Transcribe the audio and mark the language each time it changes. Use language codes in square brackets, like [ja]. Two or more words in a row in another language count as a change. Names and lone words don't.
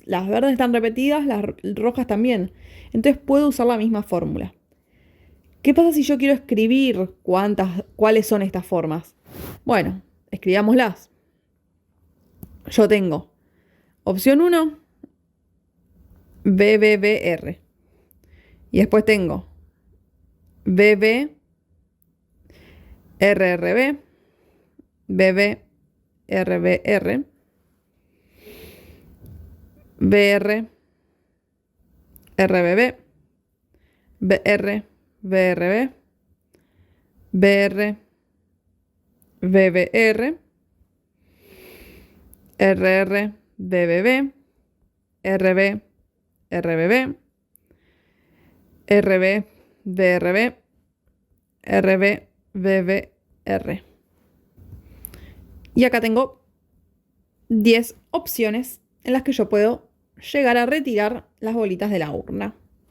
[es] Las verdes están repetidas, las rojas también. Entonces puedo usar la misma fórmula. ¿Qué pasa si yo quiero escribir cuáles son estas formas? Bueno, escribámoslas. Yo tengo opción 1, BBBR. Y después tengo BB, RRB, BB, RBR, BR, RBB, BR, BRB, BR, BBR, RR, BBB, RB, RBB, RB, BRB, RB, BBR. Y acá tengo 10 opciones en las que yo puedo llegar a retirar las bolitas de la urna.